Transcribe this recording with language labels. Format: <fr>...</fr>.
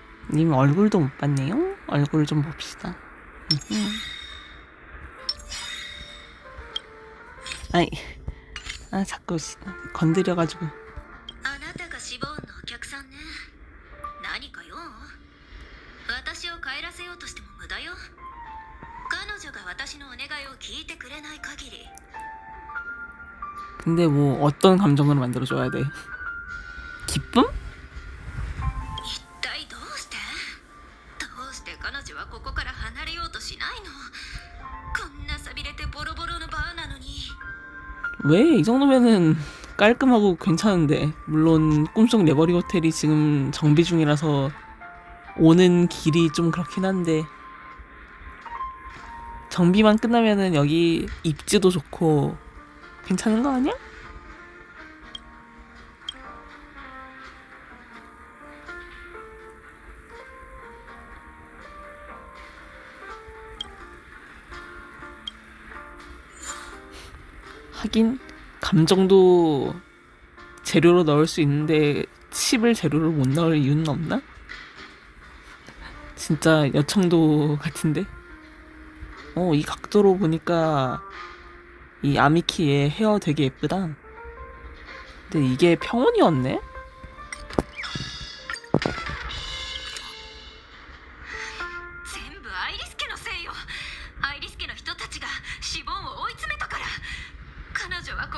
<ko>님 얼굴도 못 봤네요? 얼굴 좀 봅시다. 아이, 아 자꾸 건드려가지고.</ko> <ja>あなたがシボーンのお客さんね。何か用？私を帰らせようとしても無駄よ。彼女が私のお願いを聞いてくれない限り。</ja> <ko>근데 뭐 어떤 감정으로 만들어줘야 돼? 기쁨?</ko> <ja>一体どうして彼女はここから離れようとしないの？こんな寂れてボロボロのバーなのに。</ja> <ko>왜? 이 정도면은 깔끔하고 괜찮은데. 물론 꿈속 레버리 호텔이 지금 정비 중이라서 오는 길이 좀 그렇긴 한데, 정비만 끝나면은 여기 입지도 좋고 괜찮은 거 아니야? 하긴 감정도 재료로 넣을 수 있는데 칩을 재료로 못 넣을 이유는 없나? 진짜 여청도 같은데? 이 각도로 보니까 이 아미키의 헤어 되게 예쁘다. 근데 이게 평온이었네?</ko> <ja>全部アイリス家のせいよ。アイリス家の人たちがシボンを追い詰めたから。彼女は</ja>